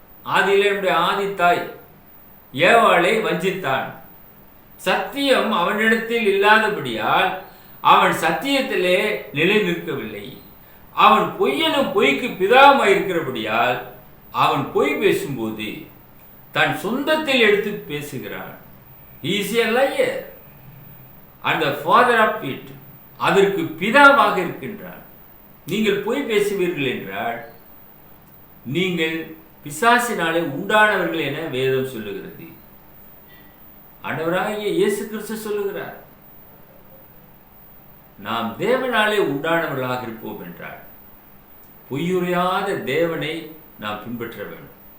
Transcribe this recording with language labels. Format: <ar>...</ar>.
<ta>ஆதியிலே நம்முடைய ஆதி தாய் ஏவாளை வஞ்சித்தான். சத்தியம் அவனிடத்தில் இல்லாதபடியால் அவன் சத்தியத்திலே நிலை நிற்கவில்லை. அவன் பொய்யனும் பொய்க்கு பிதாவுமாய் இருக்கிறபடியால் அவன் பொய் பேசும்போது தன் சொந்தத்தில் எடுத்து பேசுகிறான்.</ta> <en>He is a liar and the father of it.</en> <ta>அதற்கு பிதாவாக இருக்கின்றான். நீங்கள் பொய் பேசுவீர்கள் என்றால் நீங்கள் பிசாசினாலே உண்டானவர்கள் என வேதம் சொல்லுகிறது. ஆண்டவராகிய இயேசு கிறிஸ்து சொல்லுகிறார், நாம் தேவனாலே உண்டானவர்களாக இருப்போம் என்றால் பொய்யுரையாத தேவனை நாம் பின்பற்ற வேண்டும்.</ta>